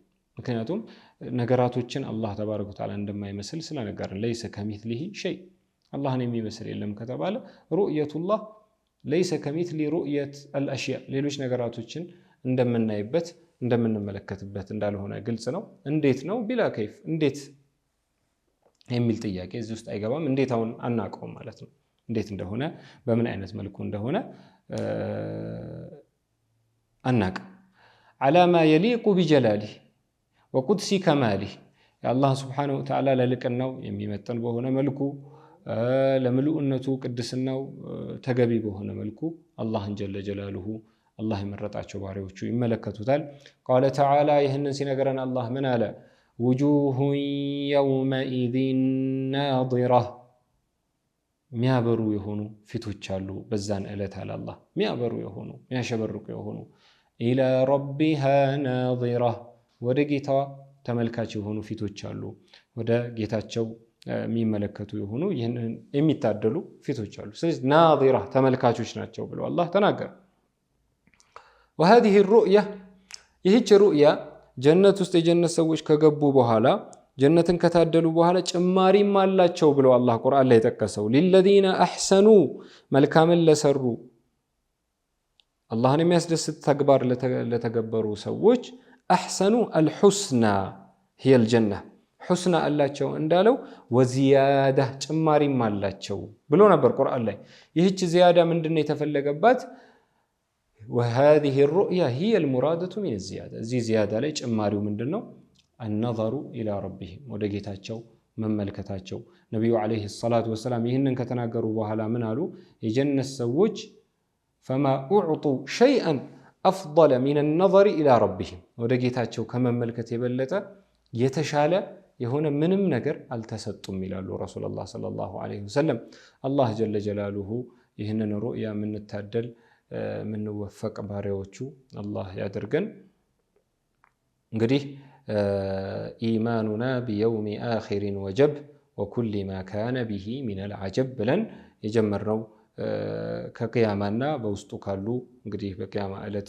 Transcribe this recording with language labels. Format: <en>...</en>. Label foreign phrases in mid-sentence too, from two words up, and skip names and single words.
<am>ምክንያቱም ነገራቶችን</am> <ar>الله تبارك وتعالى</ar> <am>እንደማይመስል ስለነገርን</am> <ar>ليس كمثله شيء</ar> <am>አላህን የሚመስል የለም ከተባለ</am> <ar>رؤية الله ليس كمثل رؤية الأشياء</ar> <am>ሌሎች ነገራቶችን እንደምናይበት እንደምንመለከትበት እንዳልሆነ ግልጽ ነው። እንዴት ነው</am> <ar>بلا كيف</ar> <am>እንዴት የሚል ጥያቄ እዚህ ውስጥ አይገባም። እንዴት አሁን አናውቀውም ማለት ነው። እንዴት እንደሆነ በምን አይነት መልኩ እንደሆነ አናውቅም።</am> <ar>على ما يليق بجلاله وقدس كماله</ar> <am>የአላህ</am> <ar>سبحانه وتعالى</ar> <am>ለልቅናው የሚመጠን በሆነ መልኩ ለምሉእነቱ ቅድስናው ተገቢ በሆነ መልኩ አላህን</am> <ar>جل جلاله</ar> <am>አላህ የመረጣቸው ባሪያዎቹ ይመለከቱታል።</am> <ar>قال تعالى</ar> <am>ይህንን ሲነገረን አላህ ምን አለ?</am> <ar>وجوه يومئذ ناضرة</ar> <am>የሚያበሩ የሆኑ ፊቶች አሉ በዛን ዕለት አለ አላህ የሚያበሩ የሆኑ የሚያሸበርቁ የሆኑ</am> <ar>إلى ربها ناظرة</ar> <am>ወደ ጌታዋ ተመልካች የሆኑ ፊቶች አሉ። ወደ ጌታቸው የሚመለከቱ የሆኑ ይህንን የሚታደሉ ፊቶች አሉ። ስለዚህ ናዲራ ተመልካቾች ናቸው ብሎ አላህ ተናገረ።</am> <ar>وهذه الرؤية</ar> <am>ይህች ሩእያ ጀነት ውስጥ የጀነት ሰዎች ከገቡ በኋላ ጀነትን ከታደሉ በኋላ ጭማሪም አላቸው ብሎ አላህ ቁርአን ላይ ጠቀሰው።</am> <ar>للذين احسنوا</ar> <am>መልካምን ለሰሩ አላህን የሚያስደስት ተግባር ለተገበሩ ሰዎች</am> <ar>احسنوا الحسنى هي الجنة</ar> <am>حسنى አላቸው እንዳለው ወዚያዳ ጭማሪም አላቸው ብሎ ነበር ቁርአን ላይ። ይህች ዚያዳ ምንድነው የተፈለገባት?</am> <ar>وهذه الرؤيا هي المرادة من الزيادة زي زيادة</ar> <am>ላይ ጭማሪው ምንድነው?</am> <ar>النظر إلى ربهم</ar> <am>ወደ ጌታቸው መመልከታቸው። ነብዩ</am> <ar>عليه الصلاة والسلام</ar> <am>ይህንን ከተናገሩ በኋላ ምን አሉ? የጀነት ሰዎች</am> <ar>فما أعطوا شيئا أفضل من النظر إلى ربهم</ar> <am>ወደ ጌታቸው ከመመልከት የበለጠ የተሻለ የሆነ ምንም ነገር አልተሰጡም ይላሉ ረሱላህ</am> <ar>صلى الله عليه وسلم።</ar> <am>አላህ</am> <ar>جل جلاله</ar> <am>ይህንን ሩእያ ምንታደል ምንወፈቅ ባሪያዎቹ አላህ ያድርገን። እንግዲህ</am> <ar>إيماننا باليوم الآخر واجب وكل ما كان به من العجب</ar> <am>ብለን የጀመርነው ከቅያማና በውስጡ ካሉ እንግዲህ በቅያማ ዕለት</am>